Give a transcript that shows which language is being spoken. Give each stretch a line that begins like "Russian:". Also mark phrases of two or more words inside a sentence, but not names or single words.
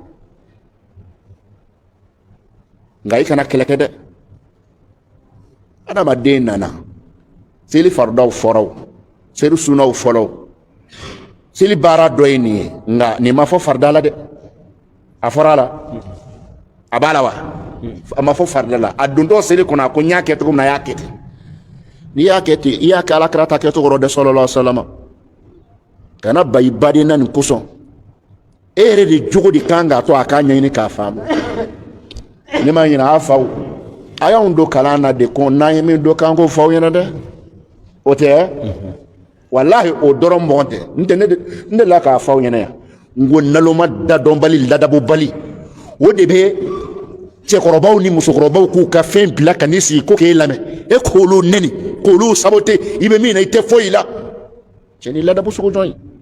Bambara: nka i kana kɛlɛ kɛ dɛ adamaden nana seli faridaw fɔraw seli sunaw fɔlɔw seli baara dɔ ye nin ye nka nin ma fɔ farida la dɛ a fɔra a la a b'a la wa a ma fɔ farida la a dontɔ seli kɔnɔ a ko n y'a kɛ cogo min na a y'a kɛ ten n'i y'a kɛ ten i y'a kɛ alakira ta kɛcogo rɔ dɛ
Arabic: صلى الله عليه وسلم
Bambara: kana ba i baden na nin kosɔn e yɛrɛ de jogo de kan k'a to a k'a ɲɛɲini k'a faamu ne ma ɲinɛ a faw a y'anw don kalan na de ko n'an ye min dɔn k'an k'o fɔ aw ɲɛna dɛ o tɛ walahi o dɔrɔn mɔgɔ tɛ n tɛ ne delila k'a fɔ aw ɲɛna yan n ko naloma dadɔnbali ladabobali o de bɛ cɛkɔrɔbaw ni musokɔrɔbaw k'u ka fɛn bila ka n'i sigi ko k'e lamɛn e k'olu nɛni k'olu sabote i bɛ min na i tɛ foyi la cɛ ni ladabu sugu jɔn ye